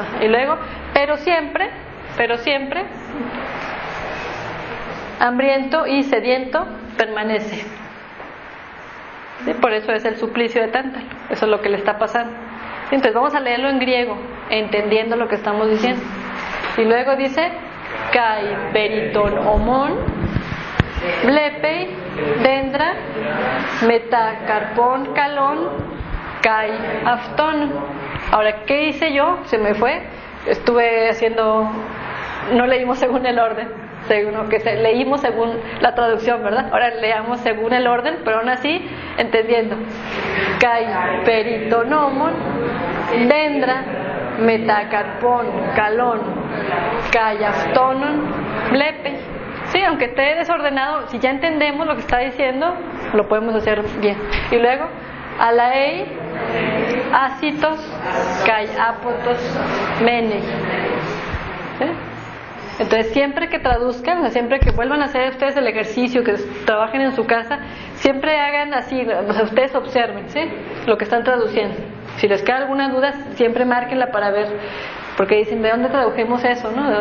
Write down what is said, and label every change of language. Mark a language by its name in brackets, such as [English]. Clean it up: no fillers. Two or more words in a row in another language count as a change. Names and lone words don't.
[Spanish] Y luego, pero siempre, hambriento y sediento permanece. ¿Sí? Por eso es el suplicio de Tántalo. Eso es lo que le está pasando. Entonces vamos a leerlo en griego, entendiendo lo que estamos diciendo. Y luego dice: [Greek] Καὶ περὶ τὸν ὦμον, βλέπει, δένδρα, μετὰ καρπῶν καλῶν, καὶ αὐτόν. [Spanish] Ahora, ¿qué hice yo? Se me fue. Estuve haciendo, no leímos según el orden, leímos según la traducción, ¿verdad? Ahora leamos según el orden, pero aún así entendiendo. [Greek] Καὶ περὶ τὸν ὦμον, δένδρα, μετὰ καρπῶν, καλῶν, καὶ αὐτόν, βλέπει. [Spanish] Sí, aunque esté desordenado, si ya entendemos lo que está diciendo, lo podemos hacer bien. Y luego, [Greek] ἀλλ' ἀεί, ἄσιτος, καὶ ἄποτος, μένει. [Spanish] ¿Sí? Entonces siempre que traduzcan, o sea, siempre que vuelvan a hacer ustedes el ejercicio, que trabajen en su casa, siempre hagan así, o sea, ustedes observen, ¿sí? Lo que están traduciendo. Si les queda alguna duda, siempre márquenla para ver, porque dicen, ¿de dónde tradujimos eso, no?